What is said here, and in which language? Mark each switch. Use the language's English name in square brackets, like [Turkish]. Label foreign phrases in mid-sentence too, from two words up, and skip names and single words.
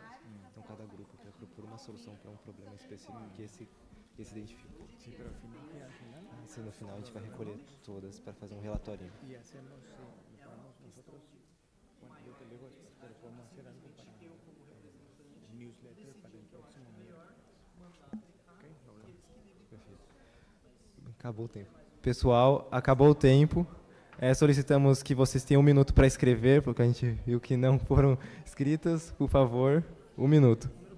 [Portuguese] Então, cada grupo quer propor uma solução para um problema específico que esse identificou. Sim, [Spanish] pero al final. [Portuguese] Sim, no final a gente vai recolher todas para fazer um relatório. [Spanish] E hacemos, nosotros, bueno, yo te digo, pero podemos hacer algo para el newsletter para el próximo miércoles. [Portuguese] Ok, perfeito. Acabou o tempo. Pessoal, acabou o tempo. Solicitamos que vocês tenham 1 minuto para escrever, porque a gente viu que não foram escritas. Por favor, 1 minuto.